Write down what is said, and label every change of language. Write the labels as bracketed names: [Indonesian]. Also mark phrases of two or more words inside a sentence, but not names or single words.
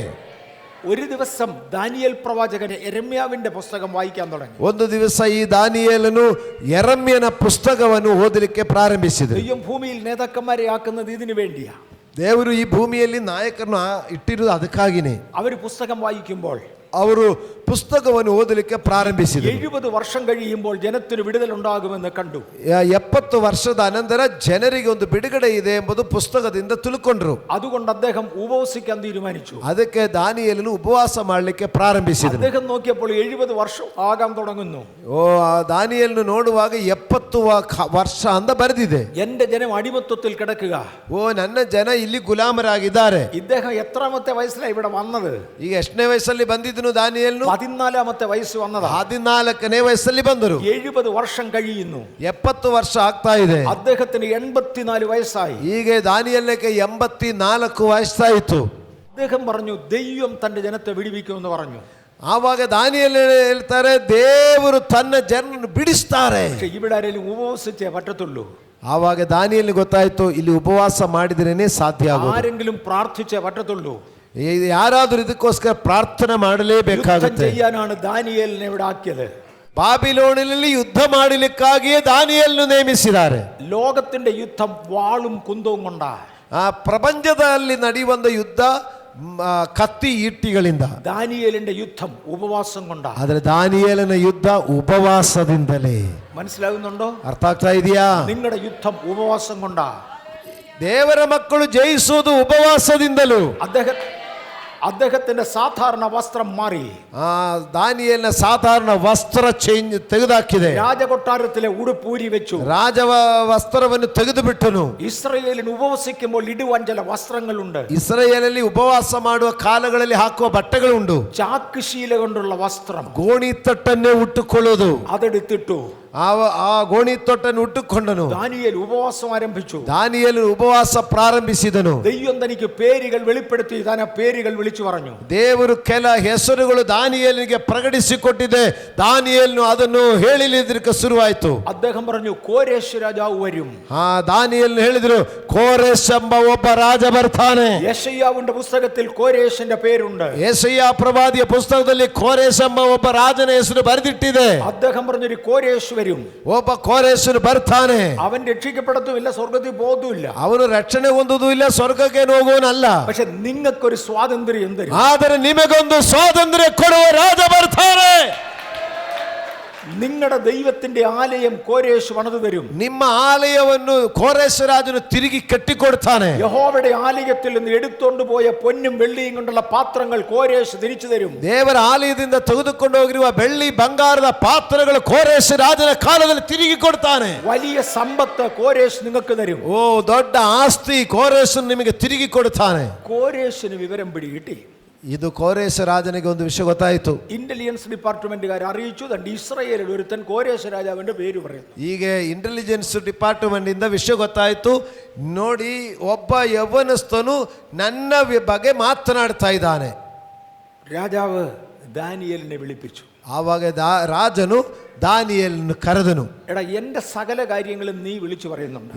[Malayalam] ഒരു ദിവസം ദാനിയേൽ പ്രവാചകന് യെരമ്യാവിന്റെ പുസ്തകം വായിക്കാൻ തുടങ്ങി. [Kannada] ಒಂದು ದಿವಸ ಈ ದಾನಿಯೇಲನು ಯೆರೆಮ್ಯನ ಪುಸ್ತಕವನ್ನು ಓದಲಿಕ್ಕೆ ಪ್ರಾರಂಭಿಸಿದರು. [Malayalam] ദൈവം ഭൂമിയിൽ നേതാക്കന്മാരെ ആക്കുന്നത് ഇതിനു വേണ്ടിയാ. [Kannada] ದೇವರು ಈ ಭೂಮಿಯಲ್ಲಿ ನಾಯಕರನ್ನು ಇಟ್ಟಿರುವುದು ಅದಕ್ಕಾಗಿನೇ. [Malayalam] അവർ പുസ്തകം വായിക്കുമ്പോൾ [Kannada] ಅವರು ಪುಸ್ತಕವನ್ನು ಓದಲಿಕ್ಕೆ ಪ್ರಾರಂಭಿಸಿದರು. [Malayalam] 70 ವರ್ಷം കഴിയുമ്പോൾ ജനത്തിന് വിടുതലുണ്ടാകുമെന്ന് കണ്ടു. [Kannada] 70 ವರ್ಷದ ಅನಂತರ ಜನರಿಗೆ ಒಂದು ಬಿಡುಗಡೆ ಇದೆ ಎಂಬುದು ಪುಸ್ತಕದಿಂದ ತಿಳ್ಕೊಂಡ್ರು. [Malayalam] അതുകൊണ്ട് അദ്ദേഹം ഉപവസിക്കാൻ തീരുമാനിച്ചു. [Kannada] ಅದಕ್ಕೆ ದಾನಿಯೇಲನು ಉಪವಾಸ ಮಾಡಲಿಕ್ಕೆ ಪ್ರಾರಂಭಿಸಿದರು. [Malayalam] അദ്ദേഹം നോക്കിയപ്പോൾ 70 ವರ್ಷം ആകാൻ തുടങ്ങുന്നു. [Kannada] ದಾನಿಯೇಲನು ನೋಡುವಾಗ 70 ವರ್ಷ ಅಂತ ಬರೆದಿದೆ. [Malayalam] എന്റെ ജനം അടിമത്വത്തിൽ കിടക്കുക. [Kannada] ನನ್ನ ಜನ ಇಲ್ಲಿ ಗುಲಾಮರಾಗಿದ್ದಾರೆ. [Malayalam] ഇദ്ദേഹം എത്രാമത്തെ വയസ്സിലാണ് ഇവിടെ വന്നത്? [Kannada] ಈಗ ಎಷ್ಟನೇ ವಯಸ್ಸಲ್ಲಿ ಬಂದಿದ್ದನು ದಾನಿಯೇಲನು? [Malayalam] 14ാമത്തെ വയസ്സ് വന്നതാ. [Kannada] 14ನೇ ವಯಸ್ಸಲ್ಲಿ ಬಂದರು. [Malayalam] 70 ವರ್ಷം കഴിയുന്നു. [Kannada] 70 ವರ್ಷ ಆಗ್ತಾ ಇದೆ. [Malayalam] അദ്ദേഹത്തിന് 84 വയസ്സായി. [Kannada] ಈಗ ದಾನಿಯೇಲನಿಗೆ 84 ವಯಸ್ಸಾಯಿತು. [Malayalam] അദ്ദേഹം പറഞ്ഞു, ദൈവം തന്റെ ജനത്തെ വിടുവിക്കുമെന്ന് പറഞ്ഞു. [Kannada] ಆವಾಗ ದಾನಿಯೇಲನು ಹೇಳ್ತಾರೆ, ದೇವರು ತನ್ನ ಜನರನ್ನು ಬಿಡಿಸ್ತಾರೆ. [Malayalam] പക്ഷെ ഇവിടെ ആരെങ്കിലും ഉപവസിച്ചേ പറ്റത്തുള്ളൂ. [Kannada] ಆವಾಗ ದಾನಿಯೇಲನಿಗೆ ಗೊತ್ತಾಯ್ತು, ಇಲ್ಲಿ ಉಪವಾಸ ಮಾಡಿದ್ರೇನೆ ಸಾಧ್ಯ ಆಗೋದು. [Malayalam] ആരെങ്കിലും പ്രാർത്ഥിച്ചേ പറ്റത്തുള്ളൂ. [Kannada] ಯಾರಾದ್ರೂ ಇದಕ್ಕೋಸ್ಕರ ಪ್ರಾರ್ಥನೆ ಮಾಡಲೇಬೇಕಾಗುತ್ತೆ. [Malayalam] ചെയ്യാനാണ് ദാനിയേലിനെ ഇവിടെ ആക്കിയത്. [Kannada] ಬಾಬಿಲೋನಿನಲ್ಲಿ ಯುದ್ಧ ಮಾಡಲಿಕ್ಕಾಗಿಯೇ ದಾನಿಯೇಲನ್ನು ನೇಮಿಸಿದ್ದಾರೆ. [Malayalam] ലോകത്തിന്റെ യുദ്ധം വാളും കുന്തവും കൊണ്ടാ. [Kannada] ಪ್ರಪಂಚದಲ್ಲಿ ನಡೆಯುವಂತ ಯುದ್ಧ ಕತ್ತಿ ಈಟಿಗಳಿಂದ. [Malayalam] ദാനിയേലിന്റെ യുദ്ധം ഉപവാസം കൊണ്ടാ. [Kannada] ಆದ್ರೆ ದಾನಿಯೇಲನ ಯುದ್ಧ ಉಪವಾಸದಿಂದಲೇ. [Malayalam] മനസ്സിലാകുന്നുണ്ടോ? [Kannada] ಅರ್ಥ ಆಗ್ತಾ ಇದೆಯಾ? [Malayalam] നിങ്ങളുടെ യുദ്ധം ഉപവാസം കൊണ്ടാ. [Kannada] ದೇವರ ಮಕ್ಕಳು ಜಯಿಸುವುದು ಉಪವಾಸದಿಂದಲೂ. [Malayalam] അദ്ദേഹത്തിന്റെ സാധാരണ വസ്ത്രം മാറി. [Kannada] ದಾನಿಯೇಲನ ಸಾಧಾರಣ ವಸ್ತ್ರ ಚೇಂಜ್ ತೆಗೆದುಹಾಕಿದೆ. [Malayalam] രാജകൊട്ടാരത്തിലെ ഉടുപ്പ് ഊരി വെച്ചു. [Kannada] ರಾಜ ವಸ್ತ್ರವನ್ನು ತೆಗೆದು ಬಿಟ್ಟನು. [Malayalam] ഇസ്രായേലിന് ഉപവസിക്കുമ്പോൾ ഇടുവാൻ ചില വസ്ത്രങ്ങളുണ്ട്. [Kannada] ಇಸ್ರಾಯೇಲಲ್ಲಿ ಉಪವಾಸ ಮಾಡುವ ಕಾಲಗಳಲ್ಲಿ ಹಾಕುವ ಬಟ್ಟೆಗಳುಂಟು. [Malayalam] ചാക്ക് ശീല കൊണ്ടുള്ള വസ്ത്രം, [Kannada] ಗೋಣಿತಟ್ಟನ್ನೇ ಉಟ್ಟುಕೊಳ್ಳುವುದು, [Malayalam] അതെടുത്തിട്ടു. [Kannada] ಆ ಗೋಣಿತಟ್ಟನ್ನು ಉಟ್ಟುಕೊಂಡನು. [Malayalam] ദാനിയേൽ ഉപവാസം ആരംഭിച്ചു. [Kannada] ದಾನಿಯೇಲನು ಉಪವಾಸ ಪ್ರಾರಂಭಿಸಿದನು. [Malayalam] ദൈവം തനിക്ക് പേരുകൾ വെളിപ്പെടുത്തി താൻ ആ പേരുകൾ വിളിച്ചു പറഞ്ഞു. [Kannada] ದೇವರು ಕೆಲ ಹೆಸರುಗಳು ದಾನಿಯೇಲನಿಗೆ ಪ್ರಕಟಿಸಿಕೊಟ್ಟಿದೆ. ದಾನಿಯೇಲನು ಅದನ್ನು ಹೇಳಲಿಕ್ಕೆ ಶುರುವಾಯಿತು. [Malayalam] അദ്ദേഹം പറഞ്ഞു കോരേശ് രാജാവ് വരും. [Kannada] ದಾನಿಯೇಲನು ಹೇಳಿದ್ರು ಕೋರೆಷ್ ಎಂಬ ಒಬ್ಬ ರಾಜ ಬರ್ತಾನೆ. [Malayalam] യെശയ്യാവിന്റെ പുസ്തകത്തിൽ കോരേശിന്റെ പേരുണ്ട്. [Kannada] ಯೆಶಯ್ಯ ಪ್ರವಾದಿಯ ಪುಸ್ತಕದಲ್ಲಿ ಕೋರೆಷ್ ಎಂಬ ಒಬ್ಬ ರಾಜನ ಹೆಸರು ಬರೆದಿಟ್ಟಿದೆ. [Malayalam] അദ്ദേഹം പറഞ്ഞൊരു കോരേശ് വരും. [Kannada] ಒಬ್ಬ ಕೋರೆಷನು ಬರ್ತಾನೆ. [Malayalam] അവൻ രക്ഷിക്കപ്പെടത്തുമില്ല, സ്വർഗത്തിൽ പോകുന്നില്ല. [Kannada] ಅವನು ರಕ್ಷಣೆ ಹೊಂದುವುದಿಲ್ಲ, ಸ್ವರ್ಗಕ್ಕೆ ಹೋಗುವನಲ್ಲ. [Malayalam] പക്ഷെ നിങ്ങൾക്കൊരു സ്വാതന്ത്ര്യം തരും. [Kannada] ಆದರೆ ನಿಮಗೊಂದು ಸ್ವಾತಂತ್ರ್ಯ ಕೊಡುವ ರಾಜ ಬರ್ತಾನೆ. [Malayalam] നിങ്ങളുടെ ദൈവത്തിന്റെ ആലയം കോരേശ് പണിതു തരും. [Kannada] ನಿಮ್ಮ ಆಲಯವನ್ನು ಕೋರೆಷ್ ರಾಜನು ತಿರುಗಿ ಕಟ್ಟಿಕೊಡ್ತಾನೆ. [Malayalam] യഹോവയുടെ ആലയത്തിൽ നിന്ന് എടുത്തോണ്ട് പോയ പൊന്നും വെള്ളിയും കൊണ്ടുള്ള പാത്രങ്ങൾ കോരേശ് തിരിച്ചു തരും. [Kannada] ದೇವರ ಆಲಯದಿಂದ ತೆಗೆದುಕೊಂಡು ಹೋಗಿರುವ ಬೆಳ್ಳಿ ಬಂಗಾರದ ಪಾತ್ರೆಗಳು ಕೋರೆಷ್ ರಾಜನ ಕಾಲದಲ್ಲಿ ತಿರುಗಿ ಕೊಡ್ತಾನೆ. [Malayalam] വലിയ സമ്പത്ത് കോരേശ് നിങ്ങൾക്ക് തരും. [Kannada] ಓ ದೊಡ್ಡ ಆಸ್ತಿ ಕೋರೆಷ್ ನಿಮಗೆ ತಿರುಗಿ ಕೊಡ್ತಾನೆ. [Malayalam] കോരേശിന് വിവരം പിടികിട്ടി. [Kannada] ಇದು ಕೋರೆಷ್ ರಾಜನಿಗೆ ಒಂದು ವಿಷಯ ಗೊತ್ತಾಯಿತು. [English] intelligence departmentകാർ [Malayalam] അറിയിച്ചു, തന്റെ ഇസ്രായേലിൽ ഒരുത്തൻ കോരേശ് രാജാവിന്റെ പേര് പറയുന്നു. [Kannada] ಈಗ [English] intelligence department [Kannada] ಇಂದ ವಿಷಯ ಗೊತ್ತಾಯಿತು. ನೋಡಿ, ಒಬ್ಬ ಯೌವನಸ್ಥನು ನನ್ನ ಬಗ್ಗೆ ಮಾತನಾಡ್ತಾ ಇದ್ದಾನೆ. [Malayalam] രാജാവ് ദാനിയേലിനെ വിളിപ്പിച്ചു. [Kannada] ಆವಾಗ ರಾಜನು ದಾನಿಯೇಲನ್ನು ಕರೆದನು. [Malayalam] എടാ, എന്റെ സകല കാര്യങ്ങളും നീ വിളിച്ചു പറയുന്നുണ്ട്.